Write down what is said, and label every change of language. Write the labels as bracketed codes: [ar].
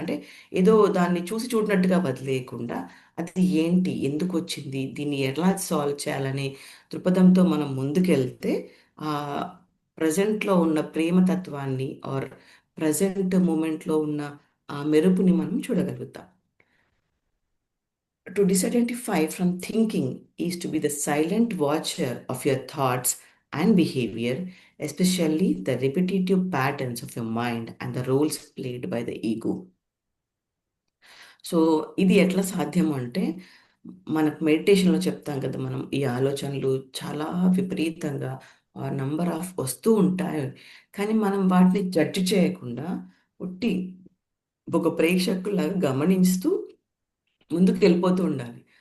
[te] అంటే ఏదో దాన్ని చూసి చూడనట్టుగా వదిలేయకుండా, అది ఏంటి? ఎందుకొచ్చింది? దీన్ని ఎలా సాల్వ్ చేయాలనే దృక్పథంతో మనం ముందుకెళ్తే ఆహ్, ప్రెజెంట్‌లో ఉన్న ప్రేమ తత్వాన్ని ప్రెజెంట్ మూమెంట్‌లో ఉన్న ఆ మెరుపుని మనం చూడగలుగుతాం. [en] To disidentify from thinking is to be the silent watcher of your thoughts and behavior, especially the repetitive patterns of your mind and the roles played by the ego. [te] So ఇది ఎట్లా సాధ్యం అంటే, మనకు మెడిటేషన్‌లో చెప్తాం కదా! మనం ఈ ఆలోచనలు చాలా విపరీతంగా నంబర్ ఆఫ్ వస్తూ ఉంటాయి. కానీ మనం వాటిని జడ్జ్ చేయకుండా ఉట్టి ఒక ప్రేక్షకుల్లాగా గమనిస్తూ ముందుకెళ్ళిపోతూ ఉండాలి.